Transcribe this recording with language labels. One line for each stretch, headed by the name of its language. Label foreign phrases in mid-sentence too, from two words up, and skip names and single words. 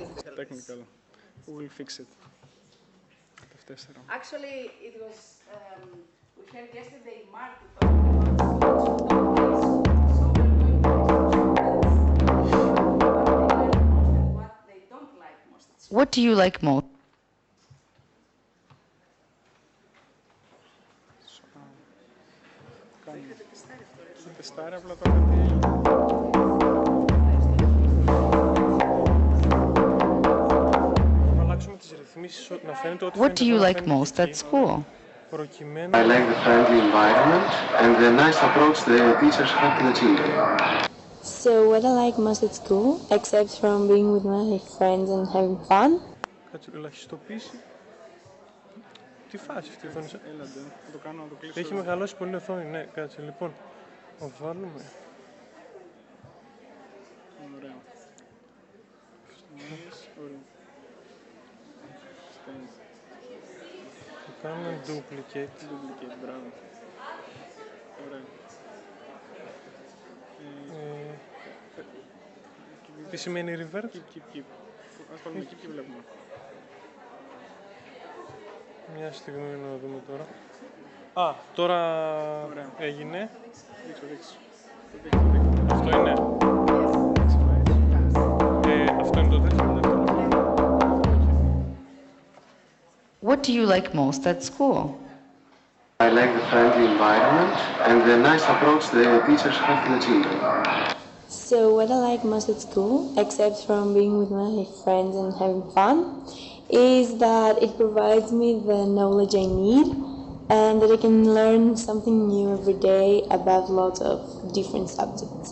English: Technical. We'll fix it. F4. Actually, it was, we heard yesterday Mark talking about students who don't like school. So we're going to what they don't like most at school. What do you like most?
Greek: Θα τεστάρει απλά τώρα τι έγινε. Να αλλάξουμε τις ρυθμίσεις, να φαίνεται ότι
English: What do you like most at school?
Greek: προκειμένου...
English: I like the friendly environment and the nice approach the teachers have to the children. so what I like most at school, except from being with my friends and having fun,
Greek: Κάτσε, ελαχιστοποίηση. Τι φάση αυτή η οθόνη. Έλατε, θα το κάνω να το κλείσω. Έχει μεγαλώσει πολύ η οθόνη, ναι, κάτσε. Λοιπόν, θα βάλουμε. Ωραία. Ωραία. Θα κάνουμε duplicate. Duplicate, μπράβο. Ωραία. Τι σημαίνει revert? Keep. Ας βάλουμε keep και βλέπουμε. Μια στιγμή να δούμε τώρα. Α, τώρα Ωραία. έγινε. Δείξω. Αυτό είναι. Αυτό είναι το δεύτερο.
English: What do you like most at school? I like the friendly environment and the nice approach the teachers have to the children. so what I like most at school, except from being with my friends and having fun, is that it provides me the knowledge I need and that I can learn something new every day about lots of different subjects.